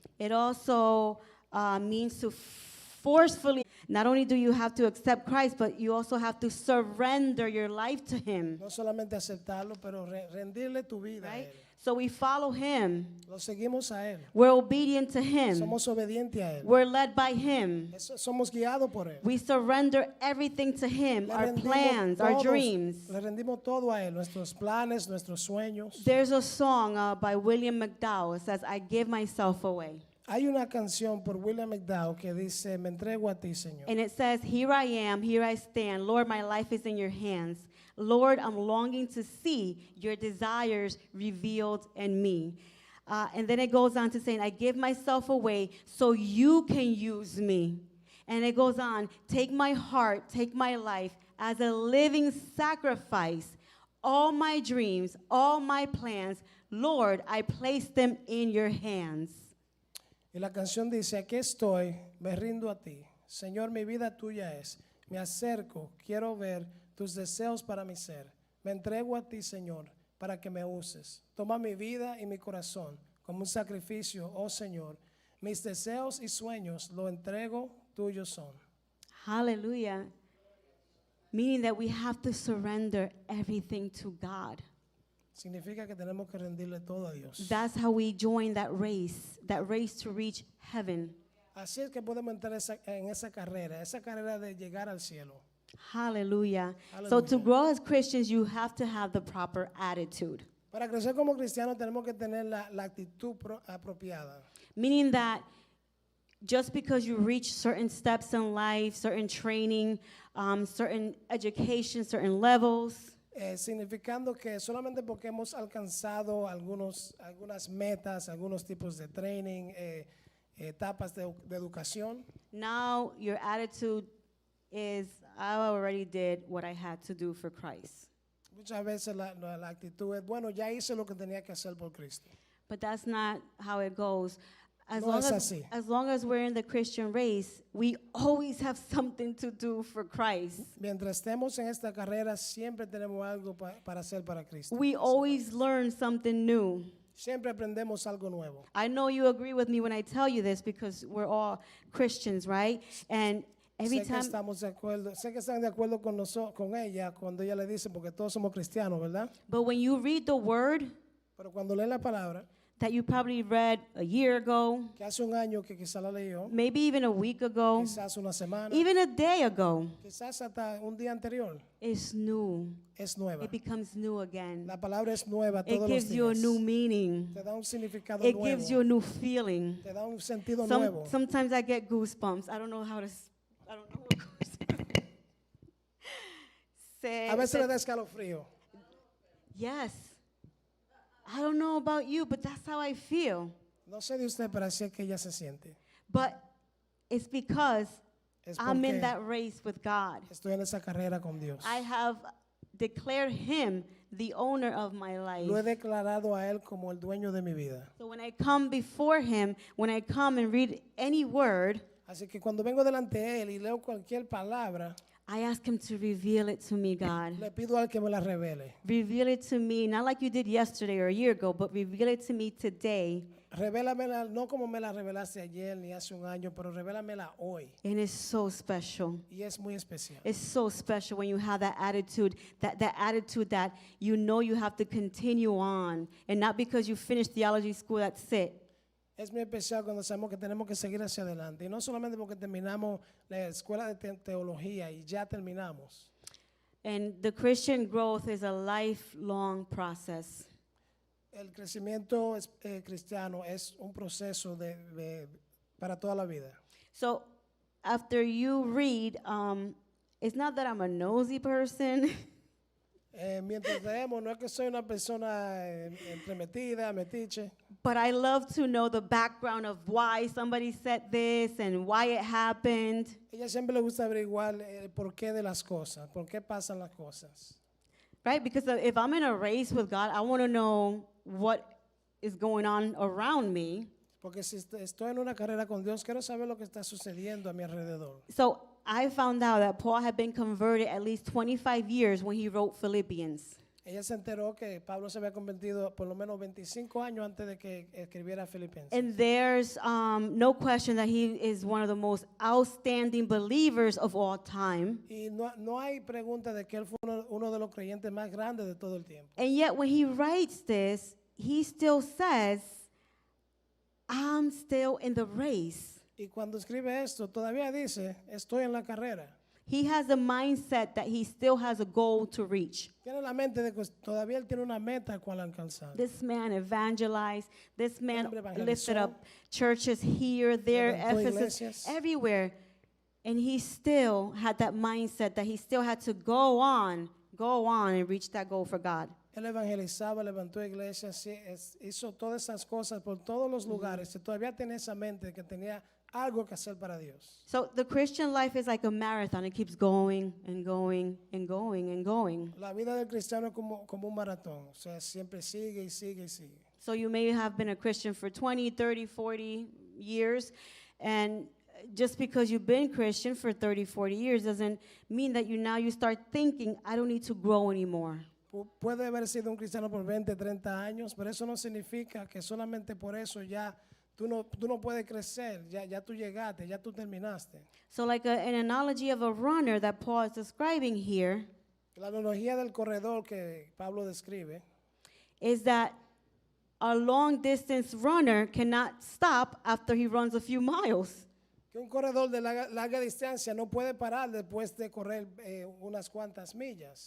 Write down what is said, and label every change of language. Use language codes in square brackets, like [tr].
[en] It also means to forcefully, not only do you have to accept Christ, but you also have to surrender your life to Him. [es] No solamente aceptarlo, pero rendirle tu vida a [en] Right? [es] Él. [en] So we follow Him. [es] Lo seguimos a Él. [en] We're obedient to Him. [es] Somos obedientes a Él. [en] We're led by Him. [es] Somos guiados por Él. [en] We surrender everything to Him, [es] Le [en] our [es] rendimos [en] plans, our [es] todos- [en] dreams. [es] Le rendimos todo a Él, nuestros planes, nuestros sueños. [en] There's a song by William McDowell. It says, I give myself away. [es] Hay una canción por William McDowell que dice, me entrego a ti, Señor. [en] And it says, here I am, here I stand. Lord, my life is in your hands. Lord, I'm longing to see your desires revealed in me. And then it goes on to saying, I give myself away so you can use me. And it goes on, take my heart, take my life as a living sacrifice. All my dreams, all my plans, Lord, I place them in your hands. [es] Y la canción dice, aquí estoy, me rindo a ti. Señor, mi vida tuya es. Me acerco, quiero ver tus deseos para mi ser. Me entrego a ti, Señor, para que me uses. Toma mi vida y mi corazón como un sacrificio, oh Señor. Mis deseos y sueños lo entrego, tuyos son. [en] Hallelujah. Meaning that we have to surrender everything to God. [es] Significa que tenemos que rendirle todo a Dios. [en] That's how we join that race to reach heaven. [es] Así es que podemos entrar en esa carrera de llegar al cielo. [en] Hallelujah. So to Hallelujah. grow as Christians, you have to have the proper attitude. [es] Para crecer como cristianos tenemos que tener la actitud apropiada. [en] Meaning that just because you reach certain steps in life, certain training, certain education, certain levels, [es] Significando que solamente porque hemos alcanzado algunas metas, algunos tipos de training, etapas de educación, [en] now your attitude is, I already did what I had to do for Christ. [es] muchas veces la actitud es, bueno, ya hice lo que tenía que hacer por Cristo. [en] But that's not how it goes. As [es] No [en] long [es] es [en] as, [es] así. [en] as long as we're in the Christian race, we always have something to do for Christ. [es] Mientras estemos en esta carrera, siempre tenemos algo para hacer para Cristo. [en] We always learn something new. [es] Siempre aprendemos algo nuevo. [en] I know you agree with me when I tell you this because we're all Christians, right? And every [es] Sé que [en] time, [es] estamos de acuerdo, sé que están de acuerdo con ella cuando ella le dice, porque todos somos cristianos, ¿verdad? [en] but when you read the word [es] Pero cuando lee la palabra, [en] that you probably read a year ago, [es] que hace un año que quizá la leyó, [en] maybe even a week ago, [es] quizás una semana, [en] even a day ago, [es] quizás hasta un día anterior, [en] it's new. [es] es nueva. [en] It becomes new again. [es] La palabra es nueva [en] It [es] todos los [en] gives you a [es] días. [en] new meaning. [es] Te da un significado [en] It [es] nuevo. [en] gives you a new feeling. [es] Te da un sentido nuevo. [en] Sometimes I get goosebumps. I don't know how to. I don't know. [es] A veces le da escalofrío. [en] Yes. I don't know about you, but that's how I feel. [es] No sé de usted, pero así es que ella se siente. [en] But it's because [es] Es [en] I'm in [es] porque [en] that race with God. [es] estoy en esa carrera con Dios. [en] I have declared Him the owner of my life. [es] Lo he declarado a Él como el dueño de mi vida. [en] So when I come before Him, when I come and read any word, [es] Así que cuando vengo delante de Él y leo cualquier palabra, [en] I ask Him to reveal it to me, God. [es] le pido a Él que me la revele. [en] Reveal it to me, not like you did yesterday or a year ago, but reveal it to me today. [es] Revélamela, no como me la revelaste ayer ni hace un año, pero revélamela hoy. [en] And it's so special. [es] Y es muy especial. [en] It's so special when you have that attitude that you know you have to continue on. And not because you finished theology school, that's it. [es] Es muy especial cuando sabemos que tenemos que seguir hacia adelante. Y no solamente porque terminamos la escuela de teología y ya terminamos. [en] And the Christian growth is a lifelong process. [es] El crecimiento cristiano es un proceso para toda la vida. [en] So after you read, it's not that I'm a nosy person. [es] Mientras leemos, no es que soy una persona entremetida, metiche, [en] But I love to know the background of why somebody said this and why it happened. [es] ella siempre le gusta averiguar el porqué de las cosas, por qué pasan las cosas. [en] Right? Because if I'm in a race with God, I want to know what is going on around me. [es] Porque si estoy en una carrera con Dios, quiero saber lo que está sucediendo a mi alrededor. [en] So I found out that Paul had been converted at least 25 years when he wrote Philippians. [es] Ella se enteró que Pablo se había convertido por lo menos 25 años antes de que escribiera Filipenses. [en] And there's no question that he is one of the most outstanding believers of all time. [es] Y no hay pregunta de que él fue uno de los creyentes más grandes de todo el tiempo. [en] And yet when he writes this, he still says, I'm still in the race. [es] Y cuando escribe esto, todavía dice, estoy en la carrera. [en] He has a mindset that he still has a goal to reach. [es] Tiene la mente de que todavía él tiene una meta cual alcanzar. [en] This man evangelized. This man [es] hombre evangelizó. [en] lifted up churches here, there, [es] Levantó [en] Ephesus, [es] iglesias. [en] everywhere. And he still had that mindset that he still had to go on and reach that goal for God. [es] Él evangelizaba, levantó iglesias, hizo todas esas cosas por todos los lugares. Y todavía tenía esa mente de que tenía algo que hacer para Dios. [en] So the Christian life is like a marathon. It keeps going and going and going and going. [es] La vida del cristiano es como un maratón. O sea, siempre sigue y sigue y sigue. [en] So you may have been a Christian for 20, 30, 40 years. And just because you've been Christian for 30, 40 years doesn't mean that you start thinking, I don't need to grow anymore. [es] Puede haber sido un cristiano por 20, 30 años, pero eso no significa que solamente por eso ya tú no puedes crecer, ya tú llegaste, ya tú terminaste. [en] So like an analogy of a runner that Paul is describing here [es] La analogía del corredor que Pablo describe [en] is that a long distance runner cannot stop after he runs a few miles. [es] que un corredor de larga distancia no puede parar después de correr unas cuantas millas.